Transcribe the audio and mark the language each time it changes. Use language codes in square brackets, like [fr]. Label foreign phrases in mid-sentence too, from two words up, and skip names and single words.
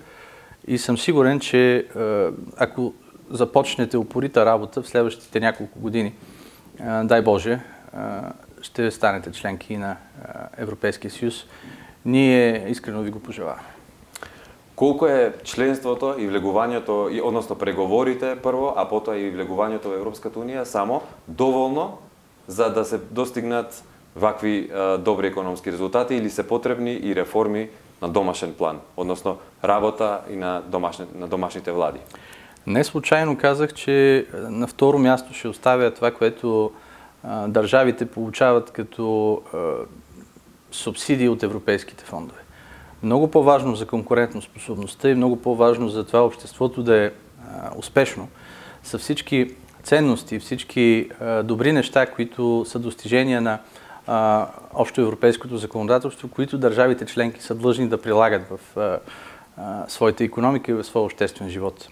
[bg] И съм сигурен, че ако започнете упорита работа в следващите няколко години, дай Боже, ще станете членки на Европейския съюз. Ние искрено ви го пожелаваме. [mk] Колко е членството и влегувањето, односно преговорите прво, а потоа и влегувањето во Европската Унија само доволно за да се достигнат вакви добри економски резултати или се потребни и реформи на домашен план, односно работа и на домашните влади? [bg] Не случайно казах, че на второ място ще оставя това, което държавите получават като субсидии от европейските фондове. Много по-важно за конкурентоспособността и много по-важно за това обществото да е успешно са всички ценности, всички добри неща, които са достижения на общоевропейското законодателство, които държавите членки са длъжни да прилагат в своята икономика и в своя обществен живот.